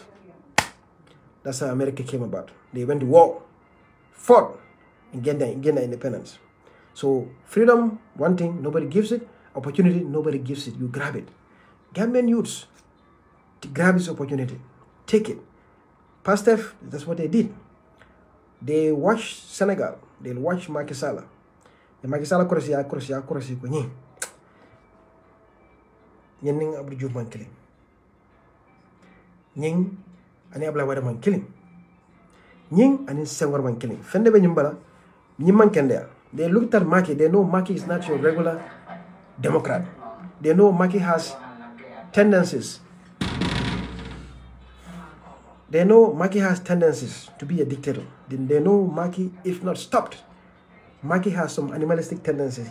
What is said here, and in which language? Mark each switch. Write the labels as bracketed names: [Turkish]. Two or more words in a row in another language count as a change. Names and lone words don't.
[English] That's how America came about. They went to war, fought, and get their independence. So freedom, one thing, nobody gives it. Opportunity, nobody gives it. You grab it. Gambian youths, to grab this opportunity, take it. Pastef, that's what they did. They watched Senegal. They watched Macky Sall. [Mandingo] The Macky Sall kurasi ko ni. Nyening Abdou Diouf man killing. Nying ani Abdoulaye Wade man killing. Nying ani Senghor man killing. Fende be nyimbala nyimman kende. [English] They looked at Macky. They know Macky is not your regular Democrat. They know Macky has tendencies. They know Macky has tendencies to be a dictator. They know Macky, if not stopped, Macky has some animalistic tendencies.